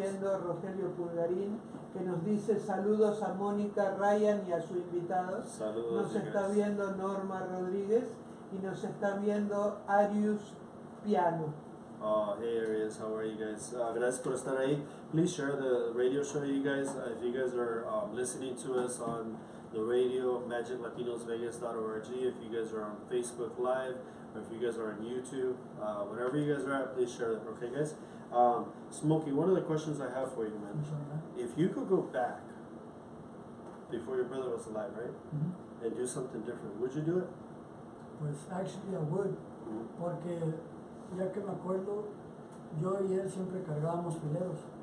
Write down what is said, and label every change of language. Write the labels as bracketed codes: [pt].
[es] viendo Rogelio Pulgarín, que nos dice saludos a Mónica, Ryan y a su invitado. Saludos. Nos está [en] guys. [es] viendo Norma Rodríguez y nos está viendo Arius Piano. [en] Oh, hey Arias, how are you guys? [es] Gracias por estar ahí. [en] Please share the radio show, you guys. If you guys are listening to us on the radio, Magiclatinosvegas.org. If you guys are on Facebook Live, or if you guys are on YouTube, wherever you guys are at, please share that. Okay, guys. Smokey, one of the questions I have for you, man. If you could go back before your brother was alive, right, Mhm. and do something different, would you do it? [es] Pues [en] actually I would, [es] porque ya que me acuerdo, yo y él siempre cargábamos fileros.